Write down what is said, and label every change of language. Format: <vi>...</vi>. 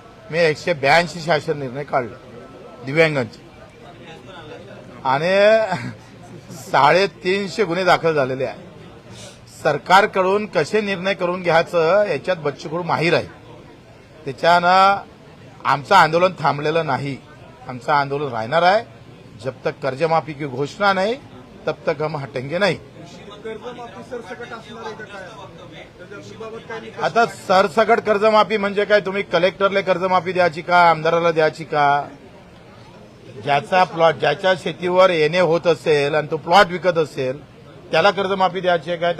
<mr>मी 182 शासन निर्णय काढले दिव्यांगांचे आणि 350 गुन्हे दाखल झालेले आहे. सरकारकडून कसे निर्णय करून घ्यायचं याच्यात बच्चू कडू माहीर आहे. त्याच्यानं आमचं आंदोलन थांबलेलं नाही. आमचं आंदोलन राहणार आहे.</mr> <hi>जब तक कर्जमाफी की घोषणा नहीं तब तक हम हटेंगे नहीं.</hi> <mr>कर्जमाफी सरसकट असणार आहे का काय त्याच्याबाबत काय निकष? आता सरसकट कर्जमाफी म्हणजे काय? तुम्ही कलेक्टरला कर्जमाफी द्यायची का, आमदाराला द्यायची का? ज्याचा प्लॉट, ज्याच्या शेतीवर येणे होत असेल आणि तो प्लॉट विकत असेल त्याला कर्जमाफी द्यायची आहे काय?</mr>